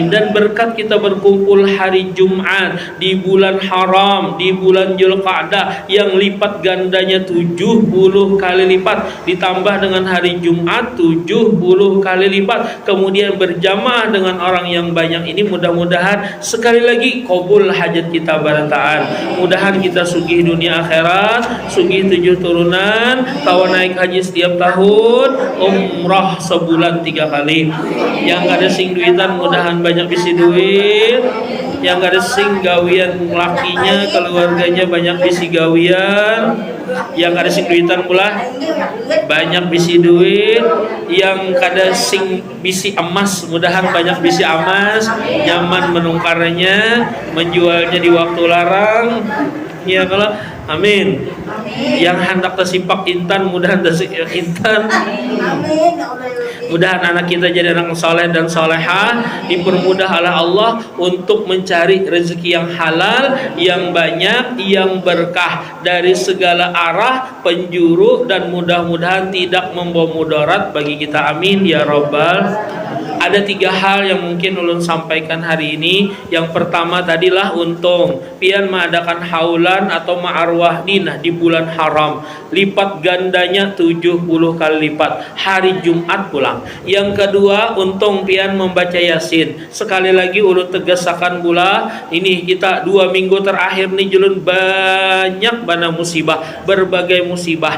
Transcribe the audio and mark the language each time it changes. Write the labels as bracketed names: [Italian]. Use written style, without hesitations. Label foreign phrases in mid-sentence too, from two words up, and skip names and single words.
[Indonesian] Dan berkat kita berkumpul hari Jumat di bulan haram, di bulan Zulqa'dah yang lipat gandanya 70 kali lipat, ditambah dengan hari Jumat 70 kali lipat, kemudian berjamaah dengan orang yang banyak ini, mudah-mudahan sekali lagi qabul hajat kita barataan. Mudahan kita sugih dunia akhirat, sugih 7 turunan, tahu naik haji setiap tahun, umrah sebulan 3 kali. [Banjar] Yang ada sing duitan mudahan banyak bisi duit, yang ada sing gawian lakinya keluarganya banyak bisi gawian, yang ada sing duitan pula banyak bisi duit, yang kada sing bisi emas mudahan banyak bisi emas, nyaman menungkarnya, menjualnya di waktu larang. Ya kalau amin. Yang hendak tersipak intan, mudahan tersipak intan. [Indonesian] Mudahan anak kita jadi anak soleh dan soleha, dipermudah oleh Allah untuk mencari rezeki yang halal, yang banyak, yang berkah dari segala arah, penjuru, dan mudah-mudahan tidak membawa mudarat bagi kita. [Arabic] آمين يا ربّ. [Banjar] Ada 3 hal yang mungkin ulun sampaikan hari ini. Yang pertama tadilah untung pian mengadakan haulan atau ma'arwah ninah di bulan haram, lipat gandanya 70 kali lipat, hari Jumat pulang. Yang kedua, untung pian membaca Yasin. Sekali lagi ulun tegasakan pula, ini kita 2 minggu terakhir nih julun banyak bana musibah, berbagai musibah.